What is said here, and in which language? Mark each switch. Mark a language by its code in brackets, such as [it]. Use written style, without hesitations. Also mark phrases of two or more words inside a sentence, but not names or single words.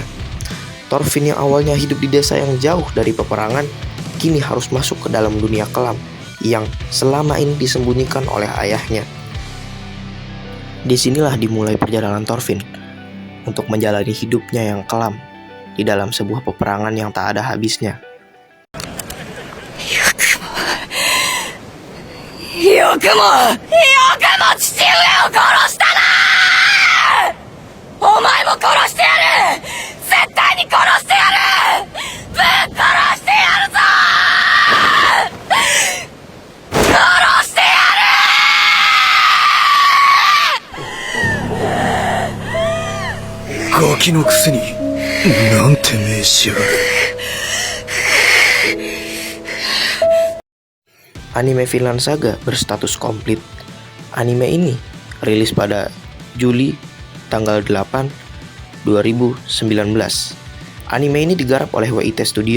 [id] Thorfinn yang awalnya hidup di desa yang jauh dari peperangan, kini harus masuk ke dalam dunia kelam yang selama ini disembunyikan oleh ayahnya. Disinilah dimulai perjalanan Thorfinn untuk menjalani hidupnya yang kelam di dalam sebuah peperangan yang tak ada habisnya. [ja] よくも父上を殺したな！お前も殺してやる！絶対に殺してやる！ぶっ殺してやるぞ！殺してやる！ガキのくせになんて命しやがる。 [id] Anime Vinland Saga berstatus komplit. Anime ini rilis pada Juli tanggal 8 2019. Anime ini digarap oleh WIT Studio.